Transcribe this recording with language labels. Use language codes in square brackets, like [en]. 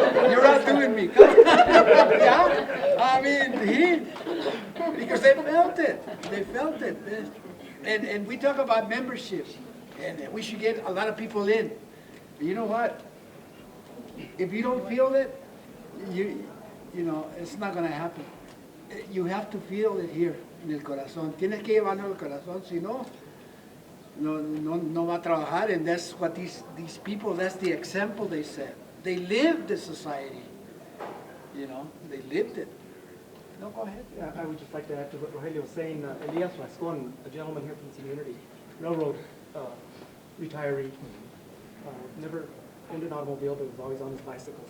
[en] You're outdoing me. Yeah? I mean, because they felt it. They felt it. And we talk about membership, and we should get a lot of people in. But you know what? If you don't feel it, you know, it's not going to happen. You have to feel it here, en el corazón. [es] Tienes que llevarlo al corazón, si no, no va a trabajar. [en] And that's what these people, that's the example they set. They lived the society. You know, they lived it. No, go ahead. I would just like to add to what Rogelio was saying. Elias Rascon, a gentleman here from the community, railroad retiree, never owned an automobile, but was always on his bicycle.